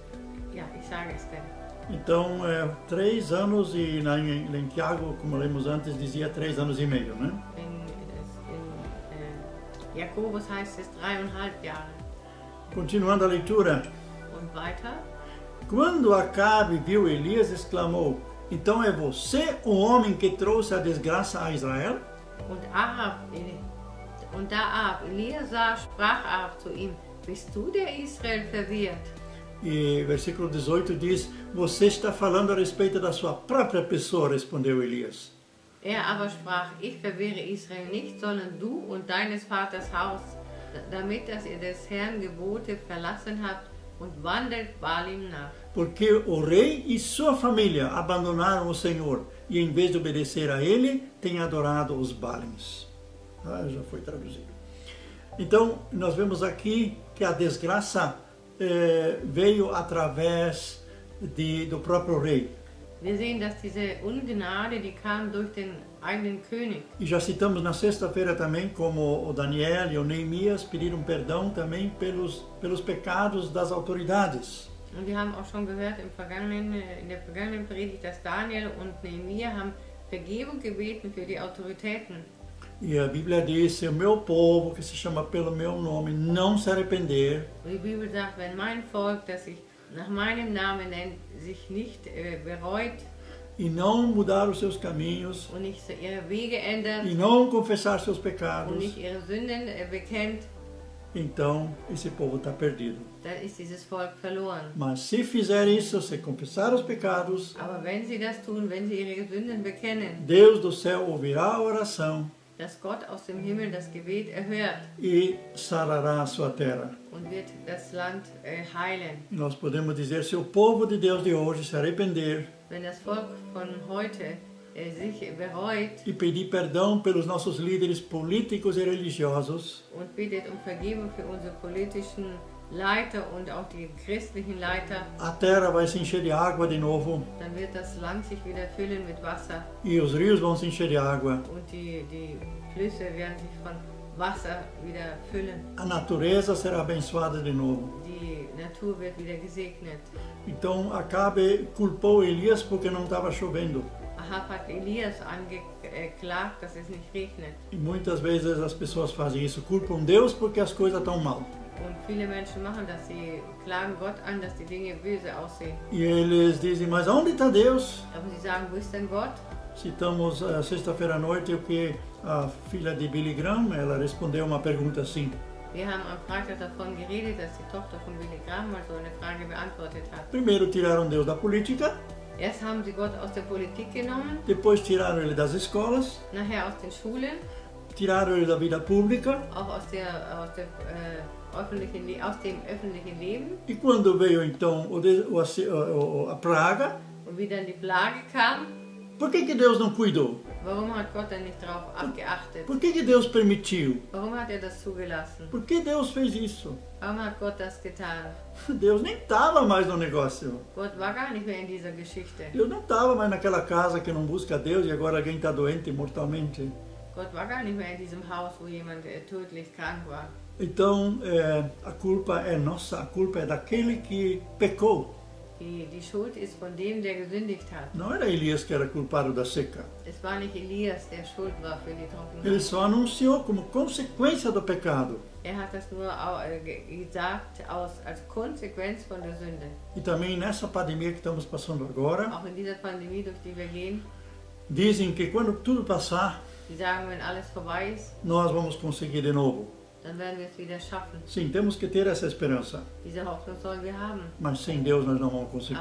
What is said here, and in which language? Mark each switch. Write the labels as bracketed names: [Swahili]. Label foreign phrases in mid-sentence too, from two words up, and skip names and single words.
[German] Ja, ich sage es denn. [Portuguese] Então, 3 anos e em Tiago, como lemos antes, dizia 3 anos e meio, né? [German] In Jakobus heißt es 3,5 Jahre. [Portuguese] Continuando a leitura. [German] Und weiter. [Portuguese] Quando Acabe viu Elias, exclamou: então é você o homem que trouxe a desgraça a Israel? [German] Und da Ahab Elia sah, sprach Ahab zu ihm: bist du der Israel verwirrt? [Portuguese] E versículo 18 diz: você está falando a respeito da sua própria pessoa, respondeu Elias. [German] Aber sprach: ich verwirre Israel nicht, sondern du und deines Vaters Haus, damit dass ihr des Herrn Gebote verlassen habt und wandelt Baalim nach. [Portuguese] Porque o rei e sua família abandonaram o Senhor e em vez de obedecer a ele, têm adorado os Baalins. Já foi traduzido. Então, nós vemos aqui que a desgraça veio através do próprio rei. [German] Wir sehen, dass diese Ungnade, die kam durch den eigenen König. [Portuguese] E já citamos na sexta-feira também como o Daniel e o Neemias pediram perdão também pelos pecados das autoridades. [German] Und wir haben auch schon gehört in der vergangenen Predigt, dass Daniel und Nehemia haben Vergebung gebeten für die Autoritäten. [Portuguese] E a Bíblia diz: se o meu povo, que se chama pelo meu nome, não se arrepender. [German] Und die Bibel sagt, wenn mein Volk, das sich nach meinem Namen nennt, sich nicht bereut [Portuguese] e não mudar os seus caminhos [German] und nicht ihre Wege ändert [Portuguese] e não confessar seus pecados, [German] und nicht ihre Sünden bekennt, [Portuguese] então esse povo está perdido. [German] dann ist dieses Volk verloren. [Portuguese] Mas se fizer isso, se confessar os pecados, [German] Aber wenn sie das tun, wenn sie ihre Sünden bekennen, [Portuguese] Deus do céu ouvirá a oração [German] dass Gott aus dem Himmel das Gebet erhört [Portuguese] e sarará a sua terra. [German] und wird das Land heilen. [Portuguese] E nós podemos dizer: se o povo de Deus de hoje se arrepender [German] Wenn das Volk von heute sich bereut [Portuguese] e pedir perdão pelos nossos líderes políticos e religiosos, [German] und bittet um Vergebung für unsere politischen Leiter und auch die christlichen Leiter, [Portuguese] a terra vai se encher de água de novo [German] dann wird das Land sich wieder füllen mit Wasser [Portuguese] e os rios vão se encher de água. [German] und die Flüsse werden sich von Wasser wieder füllen. [Portuguese] A natureza será abençoada de novo. [German] Die Natur wird wieder gesegnet. [Portuguese] Então Acabe culpou Elias porque não estava chovendo. [German] Ahab hat Elias angeklagt, dass es nicht regnet. [Portuguese] E muitas vezes as pessoas fazem isso, culpam Deus porque as coisas estão mal. [German] Und viele Menschen machen das, sie klagen Gott an, dass die Dinge böse aussehen. [Portuguese] E eles dizem: mas onde está Deus? [German] Aber sie sagen, wo ist denn Gott? [Portuguese] Citamos sexta-feira à noite o que a filha de Billy Graham, ela respondeu uma pergunta assim: [German] Wir haben am Freitag davon geredet, dass die Tochter von Billy Graham mal so eine Frage beantwortet hat. [Portuguese] primeiro tiraram Deus da política, [German] Erst haben sie Gott aus der Politik genommen, [Portuguese] depois tiraram ele das escolas, [German] nachher aus den Schulen, [Portuguese] tiraram ele da vida pública, [German] auch aus dem öffentlichen Leben. [Portuguese] e quando veio então a praga, [German] Und wie dann die Plage kam, [Portuguese] por que Deus não cuidou? [German] warum hat Gott dann nicht darauf geachtet? [Portuguese] Por que Deus permitiu? [German] Warum hat er das zugelassen? [Portuguese] Por que Deus fez isso? [German] Warum hat Gott das getan? [Portuguese] Deus nem estava mais no negócio. [German] Gott war gar nicht mehr in dieser Geschichte. [Portuguese] Deus não estava mais naquela casa que não busca Deus e agora alguém está doente mortalmente. [German] Gott war gar nicht mehr in diesem Haus, wo jemand tödlich krank war. [Portuguese] Então, a culpa é nossa, a culpa é daquele que pecou. [German] Die Schuld ist von dem, der gesündigt hat. [Portuguese] Não era Elias que era culpado da seca. [German] Es war nicht Elias, der schuld war für die Trockenheit. [Portuguese] Ele só anunciou como consequência do pecado. [German] Er hat das nur gesagt als Konsequenz von der Sünde. [Portuguese] E também nessa pandemia que estamos passando agora, [German] Auch in dieser Pandemie, durch die wir gehen, [Portuguese] dizem que quando tudo passar, [German] die sagen, wenn alles vorbei ist, [Portuguese] nós vamos conseguir de novo. [German] dann werden wir es wieder schaffen. [Portuguese] Sim, temos que ter essa esperança. [German] Diese Hoffnung sollen wir haben. [Portuguese] Mas sem Deus nós não vamos conseguir.